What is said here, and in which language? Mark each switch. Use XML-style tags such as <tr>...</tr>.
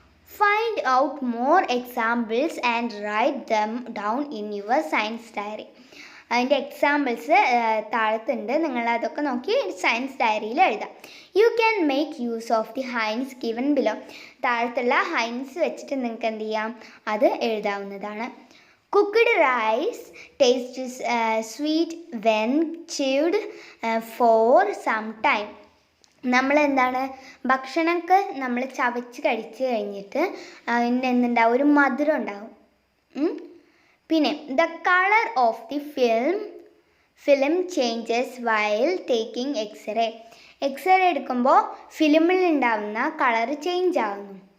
<en>Find out more examples and write them down in your science diary.</en> <ml>അതിൻ്റെ examples താഴത്തുണ്ട്, നിങ്ങൾ അതൊക്കെ നോക്കി science ഡയറിയിൽ എഴുതാം.</ml> <en>You can make use of the hints given below.</en> <ml>താഴത്തുള്ള hinds വെച്ചിട്ട് നിങ്ങൾക്ക് എന്ത് ചെയ്യാം? അത് എഴുതാവുന്നതാണ്.</ml> <en>Cooked rice tastes sweet when chewed for some time.</en> <ml>നമ്മളെന്താണ് ഭക്ഷണമൊക്കെ നമ്മൾ ചവച്ച് കഴിച്ച് കഴിഞ്ഞിട്ട് അതിൻ്റെ എന്തുണ്ടാവും, ഒരു മധുരം ഉണ്ടാവും.</ml> <en>പിന്നെ the colour of the film changes while taking X-ray.</en> <ml>X-ray എടുക്കുമ്പോൾ ഫിലിമിൽ ഉണ്ടാവുന്ന കളർ ചേഞ്ച് ആവുന്നു.</ml>